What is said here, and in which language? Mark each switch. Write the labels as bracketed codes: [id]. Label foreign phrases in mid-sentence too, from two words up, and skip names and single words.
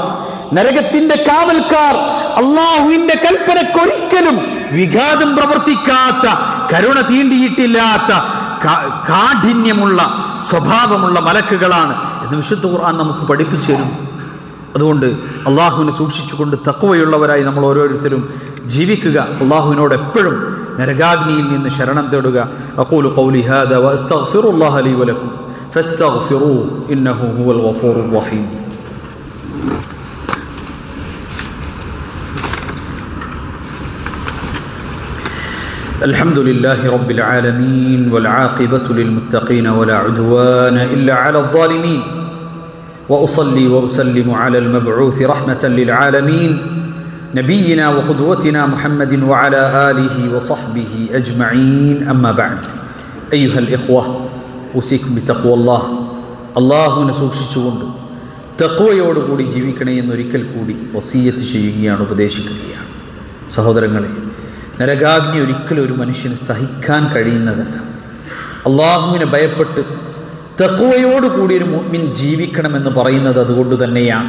[ml] നരകത്തിന്റെ കാവൽക്കാർ അള്ളാഹുവിന്റെ കൽപ്പനക്കൊരിക്കലും വിഘാതം പ്രവർത്തിക്കാത്ത, കരുണ തീണ്ടിയിട്ടില്ലാത്ത, കാഠിന്യമുള്ള സ്വഭാവമുള്ള മലക്കുകളാണ് എന്ന് വിശുദ്ധ ഖുർആൻ നമുക്ക് പഠിപ്പിച്ചു തരും. അതുകൊണ്ട് അള്ളാഹുവിനെ സൂക്ഷിച്ചുകൊണ്ട് തഖ്വയുള്ളവരായി നമ്മൾ ഓരോരുത്തരും ജീവിക്കുക. അള്ളാഹുവിനോട് എപ്പോഴും നരകാഗ്നിയിൽ നിന്ന് ശരണം തേടുക. [ar] أقول قولي هذا وأستغفر الله لي ولكم فاستغفروه إنه هو الغفور الرحيم. الحمد لله رب العالمين والعاقبة للمتقين ولا عدوان إلا على الظالمين وأصلي وأسلم على المبعوث رحمة للعالمين نبينا وقدوتنا محمد وعلى آله وصحبه أجمعين. أما بعد أيها الإخوة أوصيكم بتقوى الله. [ml] الله സൂക്ഷിച്ചുകൊണ്ട് തഖ്വയോടുകൂടി ജീവിക്കണമെന്ന് ഒരിക്കൽ കൂടി വസിയ്യത്ത് ചെയ്യുകയാണ്, ഉപദേശിക്കുകയാണ്. സഹോദരങ്ങളെ, നരകാഗ്നി ഒരിക്കലും ഒരു മനുഷ്യന് സഹിക്കാൻ കഴിയുന്നതല്ല. അള്ളാഹുവിനെ ഭയപ്പെട്ട് തഖ്വയോടുകൂടി ഒരു മുഅ്മിൻ ജീവിക്കണമെന്ന് പറയുന്നത് അതുകൊണ്ട് തന്നെയാണ്.